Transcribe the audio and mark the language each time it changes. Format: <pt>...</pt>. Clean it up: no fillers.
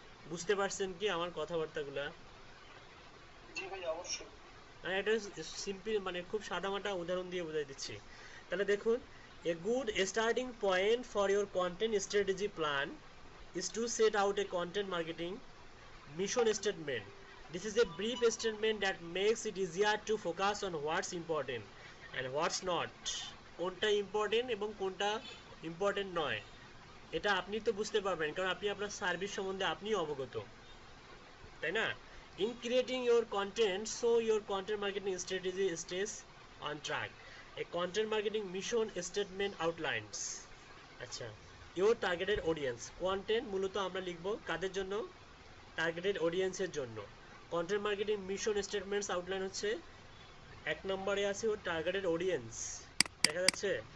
<bn>বুঝতে পারছেন কি আমার কথাবার্তাগুলা? জি ভাই অবশ্যই। আমি একটা সিম্পল মানে খুব সাদামাটা উদাহরণ দিয়ে বোঝাই দিচ্ছি। তাহলে দেখুন,</bn> <en>A good starting point for your content strategy plan is to set out a content marketing mission statement. This is a brief statement that makes it easier to focus on what's important and what's not.</en> <bn>কোনটা important এবং কোনটা important নয় এটা আপনি তো বুঝতে পারবেন, কারণ আপনি আপনার সার্ভিস সম্বন্ধে আপনি অবগত, তাই না?</bn> <en>In creating your content, so your content marketing strategy stays on track. A content marketing mission statement outlines.</en> <bn>আচ্ছা</bn> <en>your targeted audience,</en> <bn>কন্টেন্ট মূলত আমরা লিখব কাদের জন্য, টার্গেটেড অডিয়েন্সের জন্য। Content marketing mission statements outline হচ্ছে 1 নম্বরে আছে ওর টার্গেটেড অডিয়েন্স, দেখা যাচ্ছে।</bn>